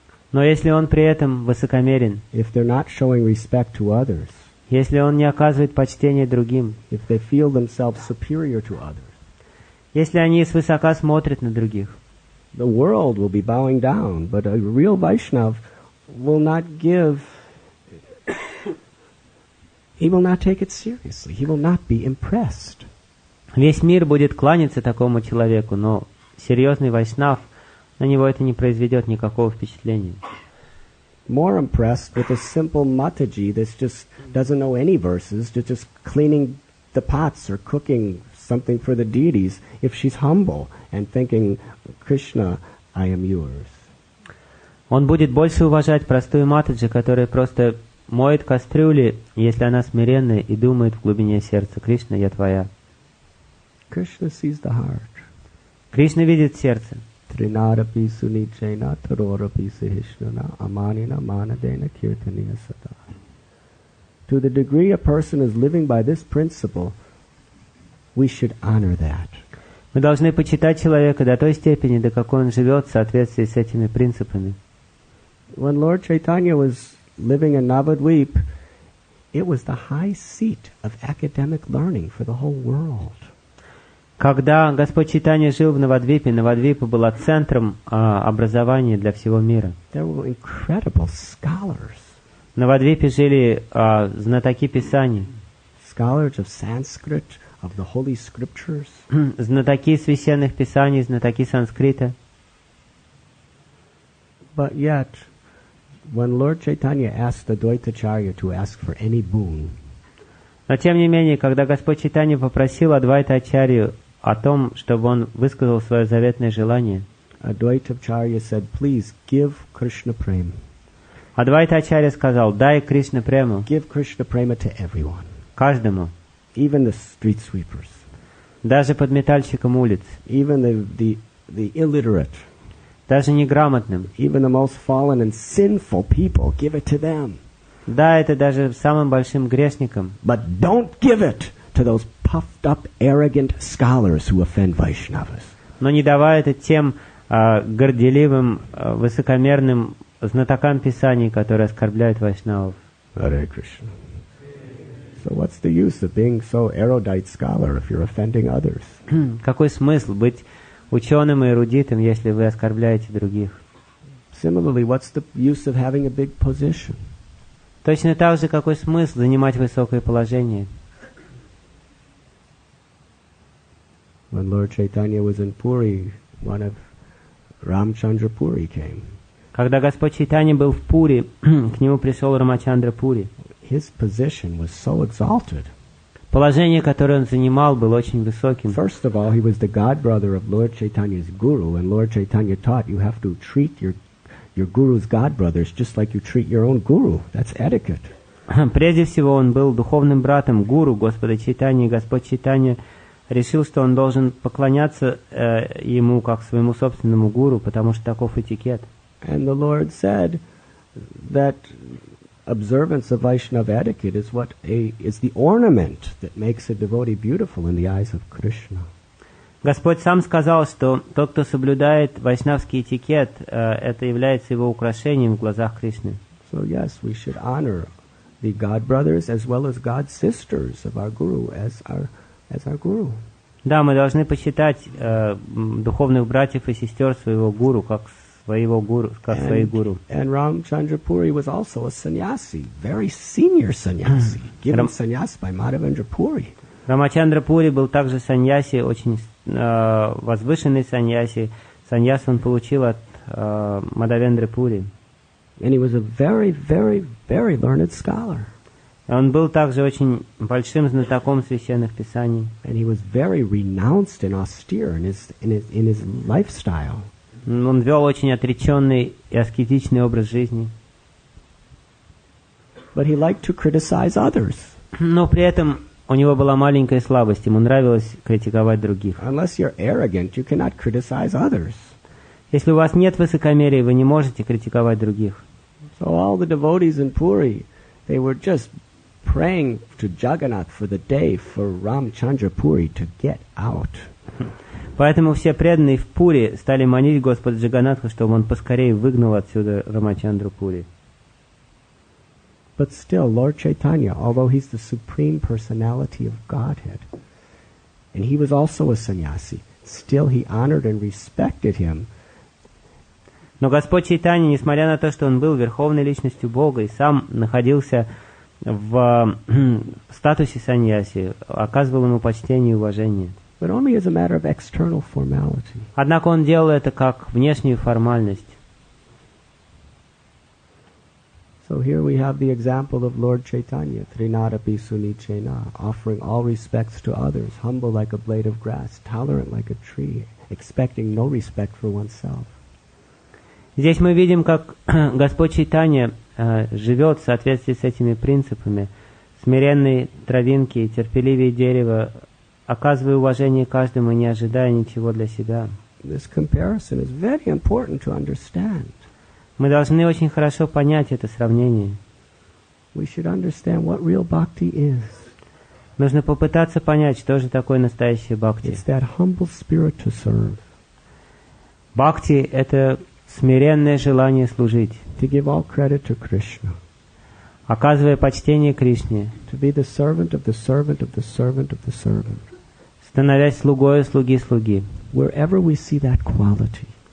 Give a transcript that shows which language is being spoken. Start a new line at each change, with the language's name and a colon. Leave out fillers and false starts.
Russian: но если он при этом высокомерен,
English: if they're not showing respect to others,
Russian: если он не оказывает почтения другим,
English: if they feel themselves superior to others,
Russian: если они свысока смотрят на других,
English: the world will be bowing down, but a real Vaishnav will not give, he will not take it seriously, he will not be impressed.
Russian: Весь мир будет кланяться такому человеку, но серьезный вайшнав, на него это не произведет никакого впечатления.
English: More impressed with a simple mataji that just doesn't know any verses, just cleaning the pots or cooking something for the deities, if she's humble and thinking, Krishna, I am yours.
Russian: Он будет больше уважать простую матаджи, которая просто моет кастрюли, если она смиренная и думает в глубине сердца: Кришна, я твоя.
English: Krishna sees the heart.
Russian: Кришна видит сердце.
Sanskrit: Trinadapi sunichena tarorapi sahishnana amanina manadena kirtaniya sada.
English: To the degree a person is living by this principle, we should honor that.
Russian: Мы должны почитать человека до той степени, до какой он живет в соответствии с этими принципами.
English: When Lord Chaitanya was living in Navadvip, it was the high seat of academic learning for the whole world.
Russian: Когда Господь Чайтанья жил в Навадвипе, Навадвипа была центром образования для всего мира.
English: There were incredible scholars.
Russian: В Навадвипе жили знатоки Писаний.
English: Scholars of Sanskrit, of the Holy Scriptures.
Russian: Знатоки священных Писаний, знатоки санскрита.
English: But yet, when Lord Chaitanya asked the Dvaitacharya to ask for any boon,
Russian: но тем не менее, когда Господь Чайтанья попросил Адвайта-ачарью о том, чтобы он высказал свое заветное желание,
English: Advaita-acharya said, please give Krishna prema.
Russian: Адвайта-ачарья сказал: дай Кришна прему.
English: Give Krishna prema to everyone.
Russian: Каждому.
English: Even the street sweepers.
Russian: Даже подметальщикам улиц.
English: Even the illiterate.
Russian: Даже неграмотным.
English: Even the most fallen and sinful people, give it to them.
Russian: Да, это даже самым большим грешникам.
English: But don't give it to those puffed up, arrogant scholars who offend Vaishnavas.
Russian: Но не давай это тем горделивым, высокомерным знатокам Писаний, которые оскорбляют вайшнавов.
English: Hare Krishna. So what's the use of being so erudite scholar if you're offending others?
Russian: Какой смысл быть ученым и эрудитом, если вы оскорбляете других?
English: Similarly, what's the use of having a big position?
Russian: Точно так же, какой смысл занимать высокое положение?
English: When Lord Chaitanya was in Puri, one of Ramchandra Puri came.
Russian: Когда Господь Чайтанья был в Пури, к нему пришел Рамачандра Пури.
English: His position was so exalted.
Russian: Положение, которое он занимал, было очень высоким.
English: First of all, he was the godbrother of Lord Chaitanya's guru, and Lord Chaitanya taught you have to treat your guru's godbrothers just like you treat your own guru. That's etiquette.
Russian: Прежде всего, он был духовным братом гуру Господа Чайтаньи, и Господь Чайтанья решил, что он должен поклоняться ему как своему собственному гуру, потому что таков этикет.
English: And the Lord said that observance of Vaishnava etiquette is is the ornament that makes a devotee beautiful in the eyes of Krishna.
Russian: Господь сам сказал, что тот, кто соблюдает вайшнавский этикет, это является его украшением в глазах Кришны.
English: So yes, we should honor the god brothers as well as god sisters of our guru as our guru.
Russian: Да, мы должны почитать духовных братьев и сестер своего гуру как своего гуру, как своих гуру.
English: And Ramchandra Puri was also a sannyasi, very senior sannyasi, given sannyas by Madhavendra Puri.
Russian: Рамачандра Пури был также саньяси, очень возвышенный саньяси. Саньяс он получил от Мадхавендры Пури.
English: And he was a very, very, very learned scholar.
Russian: Он был также очень большим знатоком священных писаний.
English: And he was very renounced and austere in his lifestyle.
Russian: Он вел очень отреченный и аскетичный образ жизни.
English: But he liked to criticize others.
Russian: Но при этом у него была маленькая слабость, ему нравилось критиковать других.
English: Unless you're arrogant, you cannot criticize others.
Russian: Если у вас нет высокомерия, вы не можете критиковать других.
English: So all the devotees in Puri, they were just praying to Jagannath for the day for Ramchandra Puri to get out.
Russian: Поэтому все преданные в Пури стали молить Господа Джаганатха, чтобы он поскорее выгнал отсюда Рамачандру Пури.
English: But still, Lord Chaitanya, although he's the supreme personality of Godhead, and he was also a sannyasi, still he honored and respected him
Russian: Но Господь Чайтанья, несмотря на то, что Он был верховной личностью Бога и сам находился в статусе саньяси, оказывал ему почтение и уважение.
English: But only as a matter of external formality.
Russian: Однако он делал это как внешнюю формальность.
English: So here we have the example of Lord Chaitanya,
Sanskrit: Trinadapi Sunichena,
English: offering all respects to others, humble like a blade of grass, tolerant like a tree, expecting no respect for oneself.
Russian: Здесь мы видим, как Господь Чайтанья живет в соответствии с этими принципами. Смиренный травинки, терпеливее дерева, оказывая уважение каждому, не ожидая ничего для себя.
English: This comparison is very important to understand.
Russian: Мы должны очень хорошо понять это сравнение.
English: We should understand what real bhakti is.
Russian: Нужно попытаться понять, что же такое настоящее бхакти.
English: It's that humble spirit to serve.
Russian: Бхакти — это смиренное желание служить,
English: To give all credit to Krishna.
Russian: оказывая почтение Кришне,
English: To be the servant of the servant of the servant of the servant.
Russian: становясь слугою слуги слуги.
English: Wherever we see that quality,